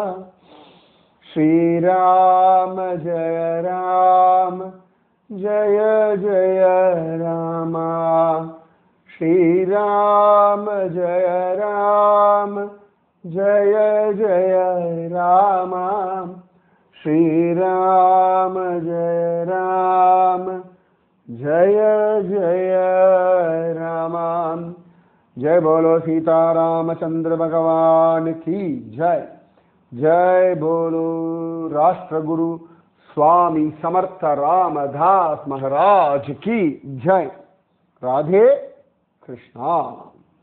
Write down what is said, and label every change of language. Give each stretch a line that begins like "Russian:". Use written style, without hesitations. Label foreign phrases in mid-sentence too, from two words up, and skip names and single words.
Sanskrit: ஸ்ரீராம ஜெய ராம ஜெய ஜெய ராம, ஸ்ரீராம ஜெய ராம ஜெய ஜெய ராம, ஸ்ரீராம ஜெய ராம ஜெய ஜெய ராம.
Hindi: जय बोलो सीतारामचंद्र भगवान की जय. जय बोलो राष्ट्रगुरु स्वामी समर्थ रामदास महाराज की जय. राधे कृष्णा.